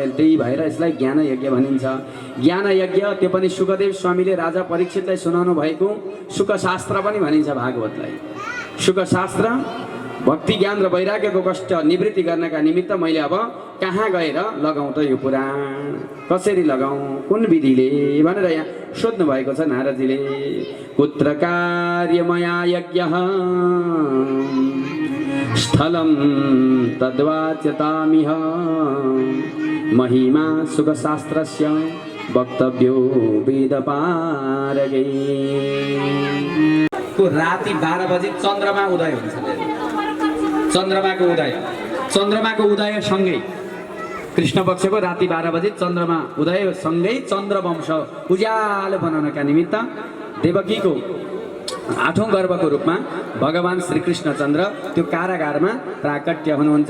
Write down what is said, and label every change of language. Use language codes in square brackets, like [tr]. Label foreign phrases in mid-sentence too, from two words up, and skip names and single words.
[ne] त्यही भएर यसलाई ज्ञान यज्ञ भनिन्छ। ज्ञान यज्ञ त्यो पनि सुखदेव स्वामीले राजा परीक्षितलाई सुनाउनु भएको सुखशास्त्र पनि भनिन्छ भागवतलाई। सुखशास्त्र भक्ति ज्ञान र वैराग्यको कष्ट निवृत्ति गर्नका निमित्त मैले अब कहाँ गएर लगाउँ त यो पुराण, कसरी लगाउँ, कुन विधिले भनेर यहाँ सोध्नु भएको छ नारदजीले। [sa] कुत्र कार्यमया यज्ञः स्थलं तद्वाच्यतामिह महिमा सुखशास्त्रस्य वक्तव्यो वेदपारगे। [ne] राति 12 बजे चन्द्रमा उदय हुन्छ। चन्द्रमाको उदय सँगै कृष्ण पक्षको राति 12 बजे चन्द्रमा उदय सँगै चन्द्रवंश उज्यालो बनाउनका निमित्त देवकीको 8औं गर्भको रूपमा भगवान श्री कृष्णचन्द्र त्यो कारागारमा प्राकट्य हुनुहुन्छ।